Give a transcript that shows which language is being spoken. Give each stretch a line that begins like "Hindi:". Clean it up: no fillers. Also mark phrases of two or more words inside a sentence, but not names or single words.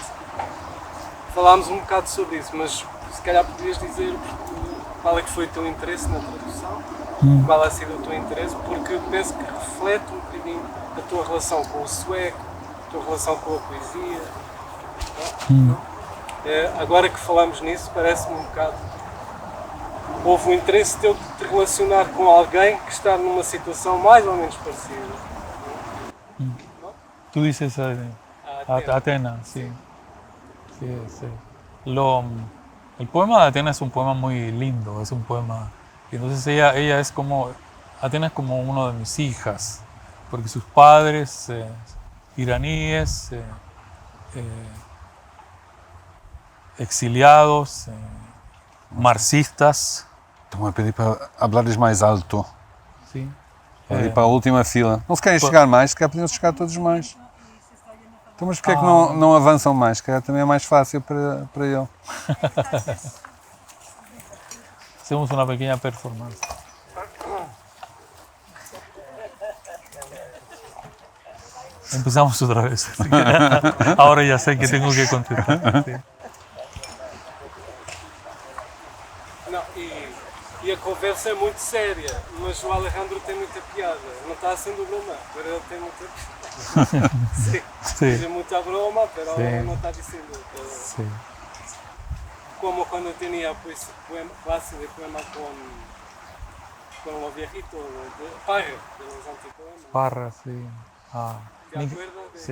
Portuguese: Falámos um bocado sobre isso, mas se calhar podias dizer qual é que foi o teu interesse na tradução, qual
Spanish: ha sido
Portuguese: o teu interesse, porque penso que reflete um bocadinho a tua relação com o sueco, a tua relação com a poesia. Agora que falamos nisso, parece-me um bocado... Houve um interesse teu de te relacionar com alguém que está numa situação mais ou menos parecida.
Spanish: Tú dices Atena, sí. Sí. El poema de Atena es un poema muy lindo, es un poema... Y entonces ella es como... Atena es como uno de mis hijas, porque sus padres iraníes, exiliados, marxistas.
Portuguese: Estão a pedir para hablares mais alto. Sim. Para ir para a última fila. Não se querem chegar mais, se calhar podiam chegar todos mais. Então, mas porquê é que não avançam mais? Que também é mais fácil para ele.
Spanish: Hacemos una pequeña performance. Empezamos otra vez. Ahora ya sé que tengo que contestar. Sí.
Portuguese: Não, e a conversa é muito séria, mas o Alejandro tem muita piada. Não está sendo broma, mas ele tem muita piada. Sí.
Spanish: Tiene mucha broma, pero no está diciendo todo. Sí. Como cuando tenía clase de poema con los viejitos de Parra, de los antipoemas. Parra, sí. ¿Te acuerdas de...?